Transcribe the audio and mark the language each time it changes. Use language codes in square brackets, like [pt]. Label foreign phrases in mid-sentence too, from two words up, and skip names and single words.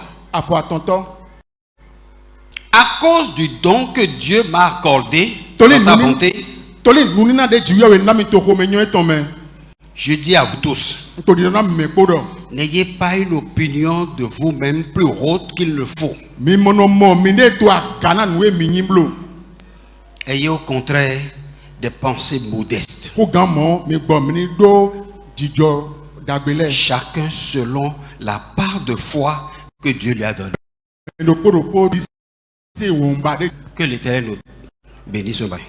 [fon] Afo atonto. [fr] À cause du don que Dieu m'a accordé [fon] Toli [fr] dans sa [fon] nuni- [fr] bonté, [fon] Toli nunina de ji yewe na mi to ho me nyon eton me. [fr] je dis à vous tous, [fon] To di na me podo. [fr] n'ayez pas une opinion de vous-même plus haute qu'il ne faut. [fon] Mi mono mo mi de to akana nu e mi nyimblo. [fr] Ayez au contraire des pensées modestes. Chacun selon la part de foi que Dieu lui a donnée. Que l'Éternel nous bénisse.